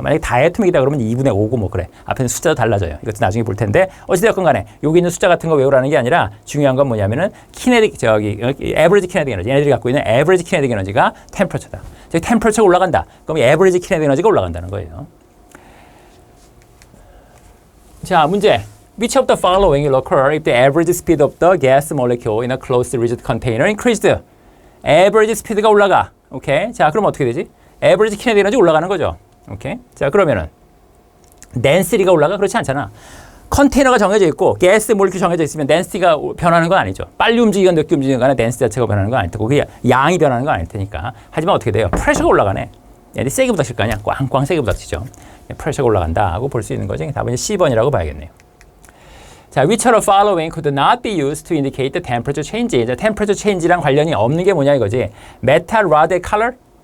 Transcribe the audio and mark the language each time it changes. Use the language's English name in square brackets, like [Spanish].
[Korean] 만약에 다이애토믹이다 그러면 2분의 5고 뭐 그래. 앞에는 숫자도 달라져요. 이것도 나중에 볼 텐데 어찌되었건 간에 여기 있는 숫자 같은 거 외우라는 게 아니라 중요한 건 뭐냐면은 키네틱 에버리지 키네틱 에너지 얘네들이 갖고 있는 에버리지 키네틱 에너지가 템퍼처다. 즉 템퍼처가 올라간다. 그럼 에버리지 키네틱 에너지가 올라간다는 거예요. 자, 문제. [English] Which of the following will occur if the average speed of the gas molecule in a closed rigid container increased? [Korean] 에버리지 스피드가 올라가. 오케이. 자, 그럼 어떻게 되지? 에버리지 키네틱 에너지 올라가는 거죠. 오케이. 자, 그러면은 덴시티가 올라가? 그렇지 않잖아. 컨테이너가 정해져 있고 가스 몰리큘 정해져 있으면 덴시티가 변하는 건 아니죠. 빨리 움직이건 늦게 움직이건 간에 덴시티 자체가 변하는 건 아닐 테고 그게 양이 변하는 건 아닐 테니까. 하지만 어떻게 돼요? 프레셔가 올라가네. 얘들이 세게 부닥칠 거 아니야. 꽝꽝 세게 부닥치죠. 프레셔가 올라간다 하고 볼 수 있는 거죠. 답은 10번이라고 봐야겠네요. [English] 자, which of the following could not be used to indicate the temperature change? [Korean] 이제 temperature change랑 관련이 없는 게 뭐냐 이거지. metal rod의 color?